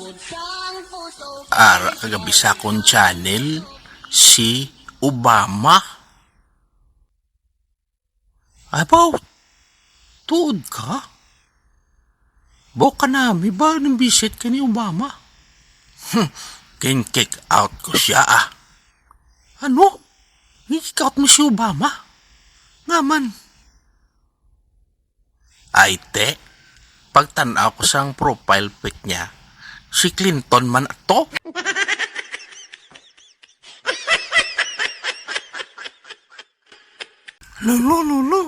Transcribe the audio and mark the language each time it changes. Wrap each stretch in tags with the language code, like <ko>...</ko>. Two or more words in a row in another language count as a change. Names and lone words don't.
<hil>Ara kagabi sa akong channel, si Obama. Abaw, tuod ka? Boka nami ba nang visit ka ni Obama? Kin-</hil> <en>kick out</en> <hil>ko siya ah. Ano? I-</hil> <en>kick out</en> <hil>mo si Obama? Ngaman. Ay te, pagtanaw ko sang</hil> <en>profile pic</en> <hil>niya, si Clinton man ato. Lolo.</hil>